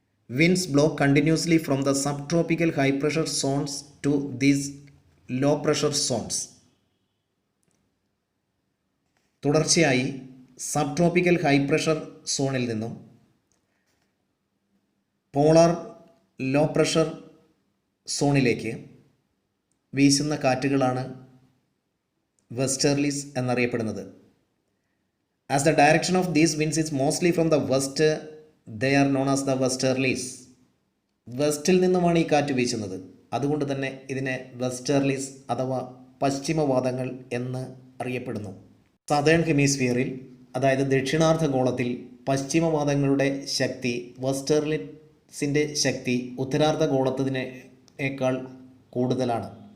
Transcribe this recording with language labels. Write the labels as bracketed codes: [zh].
[en] Winds blow continuously from the subtropical high pressure zones to these low pressure zones. [ml] തുടർച്ചയായി സബ്ട്രോപ്പിക്കൽ high pressure സോണിൽ നിന്നും polar low pressure സോണിലേക്ക് വീശുന്ന കാറ്റുകളാണ് വെസ്റ്റേർലീസ് എന്നറിയപ്പെടുന്നത്. [en] As the direction of these winds is mostly from the west, they are known as the westerlies. [ml] വെസ്റ്റിൽ നിന്നുമാണ് ഈ കാറ്റ് വീശുന്നത്. അതുകൊണ്ട് തന്നെ ഇതിനെ വെസ്റ്റേർലീസ് അഥവാ പശ്ചിമവാദങ്ങൾ എന്ന് അറിയപ്പെടുന്നു. സദേൺ ഹെമിസ്ഫിയറിൽ, അതായത് ദക്ഷിണാർദ്ധഗോളത്തിൽ പശ്ചിമവാദങ്ങളുടെ ശക്തി വെസ്റ്റേർലീസിൻ്റെ ശക്തി ഉത്തരാർദ്ധഗോളത്തിനേക്കാൾ കൂടുതലാണ്.